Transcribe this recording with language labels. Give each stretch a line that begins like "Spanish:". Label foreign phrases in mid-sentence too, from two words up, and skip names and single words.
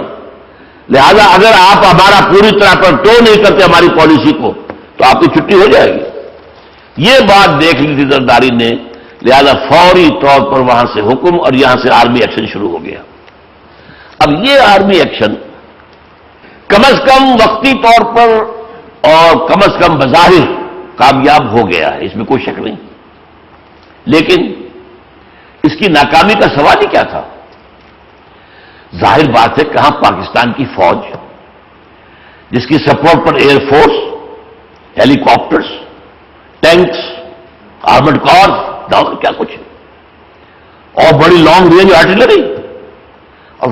Urdu: لہذا اگر آپ ہمارا پوری طرح پر ٹور نہیں کرتے ہماری پالیسی کو تو آپ کی چھٹی ہو جائے گی۔ یہ بات دیکھ لی تھی زرداری نے، لہذا فوری طور پر وہاں سے حکم اور یہاں سے
English: army action
Urdu: شروع ہو گیا۔ اب یہ
English: army action
Urdu: کم از کم وقتی طور پر اور کم از کم بظاہر کامیاب ہو گیا ہے، اس میں کوئی شک نہیں، لیکن اس کی ناکامی کا سوال ہی کیا تھا؟ ظاہر بات ہے کہاں پاکستان کی فوج جس کی سپورٹ پر
English: air force, helicopters, tanks, armored cars,
Urdu: کیا کچھ ہے، اور بڑی
English: long range artillery,
Urdu: اور